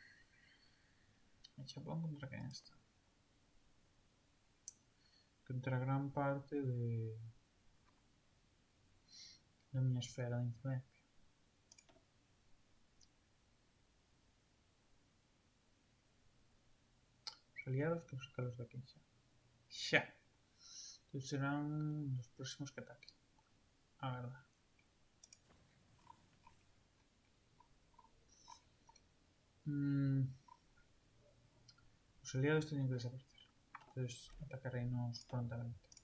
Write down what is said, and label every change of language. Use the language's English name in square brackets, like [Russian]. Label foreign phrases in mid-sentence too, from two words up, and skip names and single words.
[Galician] E Xapón contra quen está? Contra gran parte da miña esfera de influencia. Os aliados que buscarlos de aquí xa. Xa. [Spanish] Entonces serán los próximos que ataquen. A verdad. Los aliados tienen que desaparecer. Entonces atacaréis prontamente.